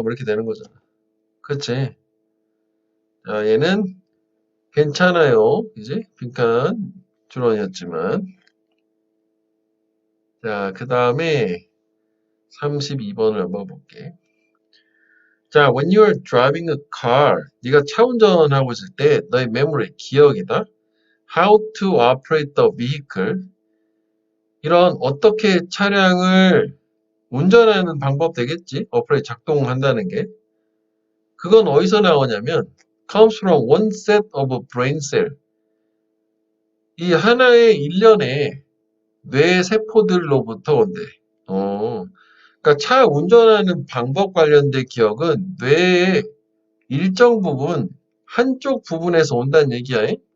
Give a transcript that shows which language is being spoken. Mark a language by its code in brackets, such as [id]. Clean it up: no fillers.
[ko] 뭐 이렇게 되는 거잖아. 그치? 자, 얘는 괜찮아요. 그지? 빈칸 줄원이었지만. 자, 그 다음에 32번을 한번 볼게. 자, [en] when you're driving a car, [ko] 네가 차 운전하고 있을 때 너의 memory, 기억이다. [en] How to operate the vehicle. [ko] 이런 어떻게 차량을 운전하는 방법 되겠지? 어플에 작동한다는 게. 그건 어디서 나오냐면 [en] comes from one set of brain cell. [ko] 이 하나의 일련의 뇌 세포들로부터 온대. 그러니까 차 운전하는 방법 관련된 기억은 뇌의 일정 부분, 한쪽 부분에서 온다는 얘기야.